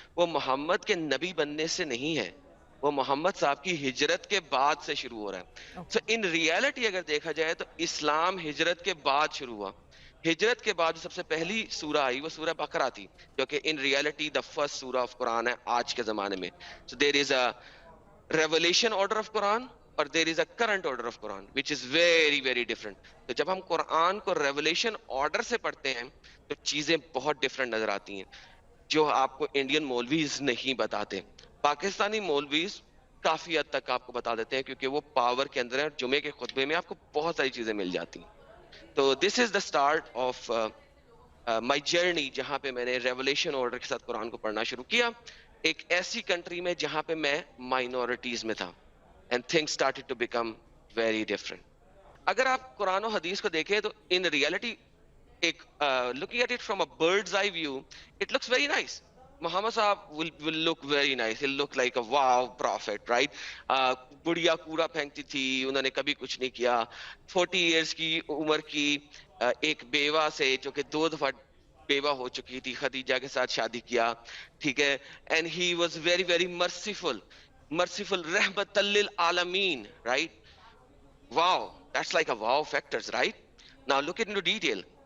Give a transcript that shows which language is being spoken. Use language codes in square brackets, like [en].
[ur] وہ محمد کے نبی بننے سے نہیں ہے، وہ محمد صاحب کی ہجرت کے بعد سے شروع ہو رہا ہے. سو [en] in reality [ur] اگر دیکھا جائے تو اسلام ہجرت کے بعد شروع ہوا. ہجرت کے بعد جو سب سے پہلی سورہ آئی وہ سورہ بقرہ تھی، جو کہ [en] in reality the first سورہ of Quran [ur] ہے آج کے زمانے میں. [en] So there is a revelation order of Quran اور there is a current order of Quran which is very very different. [ur] تو جب ہم قرآن کو ریولیشن آرڈر سے پڑھتے ہیں تو چیزیں بہت ڈفرنٹ نظر آتی ہیں، جو آپ کو انڈین مولویز نہیں بتاتے. پاکستانی مولویز کافی حد تک آپ کو بتا دیتے ہیں، کیونکہ وہ پاور کے اندر ہے، اور جمعے کے خطبے میں آپ کو بہت ساری چیزیں مل جاتی ہیں. تو [en] this is the start of my journey, [ur] جہاں پہ میں نے ریولیشن آرڈر کے ساتھ قرآن کو پڑھنا شروع کیا، ایک ایسی کنٹری میں جہاں پہ میں مائنورٹیز میں تھا. [en] And things started to become very different. [ur] اگر آپ قرآن و حدیث کو دیکھیں تو [en] In reality ایک looking at it from a bird's eye view, it looks very nice. Muhammad Sahab will look very nice. He'll look like a wow prophet, right? [ur] بڑھیا کوڑا پھینکتی تھی، انہوں نے کبھی کچھ نہیں کیا. 40 ایئرس کی عمر کی ایک بیوہ سے، جو کہ 2 دفعہ بیوہ ہو چکی تھی، خدیجہ کے ساتھ شادی کیا، ٹھیک ہے. [en] And he was very very merciful رحمت للعالمین، right? Wow, that's like a wow factors, right? Now look into detail.